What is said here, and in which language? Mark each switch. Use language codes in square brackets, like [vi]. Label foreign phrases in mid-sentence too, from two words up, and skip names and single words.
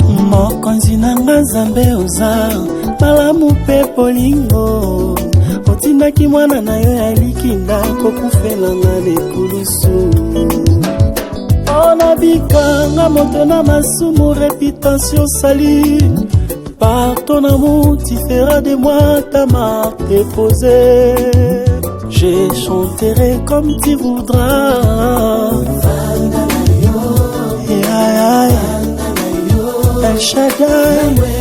[ln] Mokonzi na nga Nzambe oza malamu mpe bolingo. Otindaki mwana na yo ya likinda kokufela nga lekulusu. Mpona bikanga moto na masumu, réputation sali. [fr] Par ton amour, tu feras de moi ta marque déposée. Je chanterai comme tu voudras. Ya, ya, ya. El Shaddai.